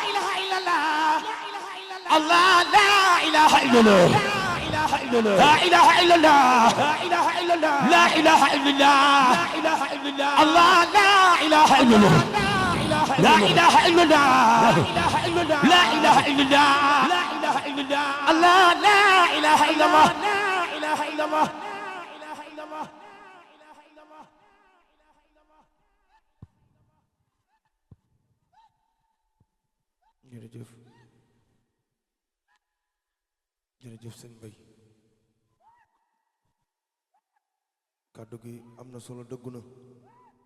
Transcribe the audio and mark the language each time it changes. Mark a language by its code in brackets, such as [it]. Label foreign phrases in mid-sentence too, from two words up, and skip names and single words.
[ar] الله لا إله إلا الله لا إله إلا الله لا إله إلا الله الله لا إله إلا الله لا إله إلا الله لا إله إلا الله الله لا إله إلا الله [wo] jërëjëf jërëjëf sëñ Bay kàddu gi am na solo dëggu na